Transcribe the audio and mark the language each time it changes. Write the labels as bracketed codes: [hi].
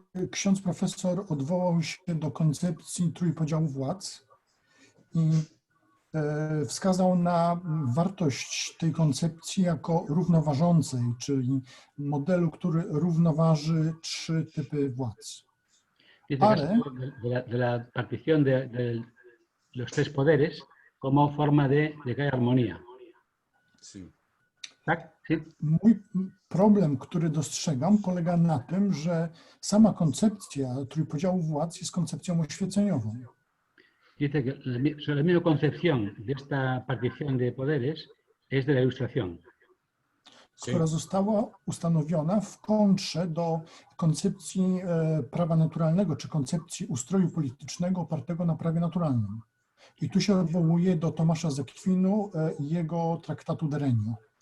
[pl] Ksiądz profesor odwołał się do koncepcji trójpodziału władz i wskazał na wartość tej koncepcji jako równoważącej, czyli modelu, który równoważy trzy typy władz. Ale [es] de la partición de los tres poderes como forma de que haya armonía. Sí. [pl] Tak? [es] Sí. [pl] Mój problem, który dostrzegam, polega na tym, że sama koncepcja trójpodziału władz jest koncepcją oświeceniową. [es] Dice que la misma concepción de esta partición de poderes es de la Ilustración. [pl] Która została ustanowiona w kontrze do koncepcji prawa naturalnego, czy koncepcji ustroju politycznego opartego na prawie naturalnym. I tu się odwołuje do Tomasza z Akwinu i jego traktatu de Regno.